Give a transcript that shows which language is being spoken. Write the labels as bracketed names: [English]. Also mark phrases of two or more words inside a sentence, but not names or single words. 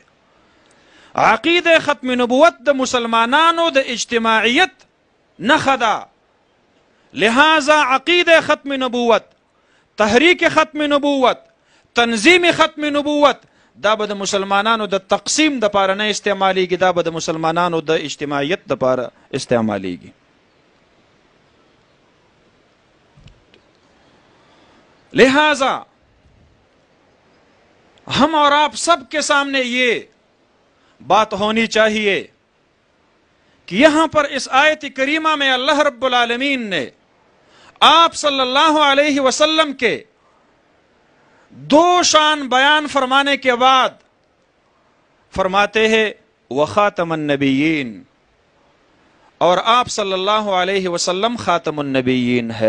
[Pashto] عقیده ختم نبوت د مسلمانانو د اجتماعیت نښه ده. لہذا عقیده ختم نبوت، تحریک ختم نبوت، تنظیم ختم نبوت دا به د مسلمانانو د تقسیم د پاره نه استعمالیږي، دا به د مسلمانانو د اجتماعیت د پاره استعمالیږي. [Urdu] لہذا ہم اور آپ سب کے سامنے یہ بات ہونی چاہیے کہ یہاں پر اس آیت کریمہ میں اللہ رب العالمین نے آپ [Arabic] صلی اللہ علیہ وسلم [Urdu] کے دو شان بیان فرمانے کے بعد فرماتے ہیں [Arabic] وخاتم النبیین، [Urdu] اور آپ [Arabic] صلی اللہ علیہ وسلم [Urdu] خاتم النبیین ہے.